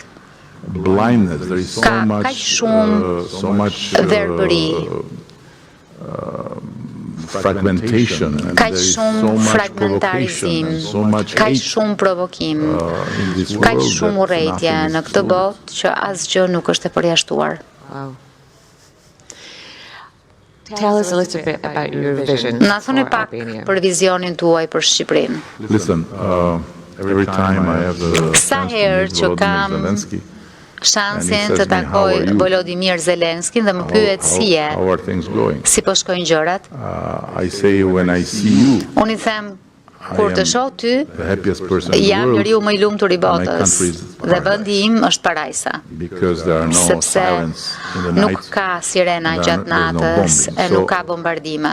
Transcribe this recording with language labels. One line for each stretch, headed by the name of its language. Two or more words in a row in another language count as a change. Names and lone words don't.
Albanian: Ka kaq shumë verbëri, kaq shumë fragmentarizim, kaq shumë provokim, kaq shumë urrëtie në këtë botë që asgjë nuk është e përjashtuar.
English: Wow. Tell us a little bit about your vision.
Albanian: Na thoni pak për vizionin tuaj për Shqipërinë.
English: Listen, every time I have the
Albanian: Sa herë që kam shansin të takoj Volodymyr Zelenskin dhe më pyet si je, si po shkojnë gjërat. Unë i them, kur të shoh ty, jam njeriu më i lumtur i botës dhe vendi im është Parajsa, sepse nuk ka sirena gjatë natës e nuk ka bombardime.